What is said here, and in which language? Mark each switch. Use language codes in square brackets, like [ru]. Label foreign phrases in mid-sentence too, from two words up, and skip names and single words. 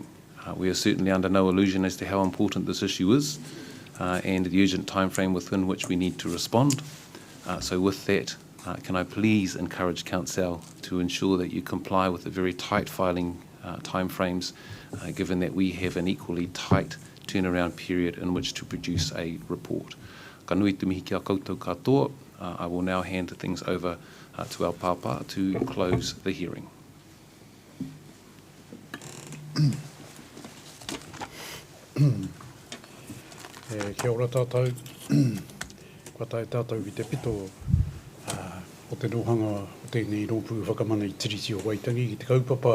[en] We are certainly under no illusion as to how important this issue is and the urgent timeframe within which we need to respond. So with that, can I please encourage Council to ensure that you comply with the very tight filing timeframes, given that we have an equally tight turnaround period in which to produce a report. [mi] Ka nui te mihi kia koutou katoa. [en] I will now hand things over to our papa to close the hearing. [mi] Kia ora tātou. Kua tae tātou i te pito o te nohanga o tēnei rōpū whakamana i tiriti o Waitangi ki te kaupapa.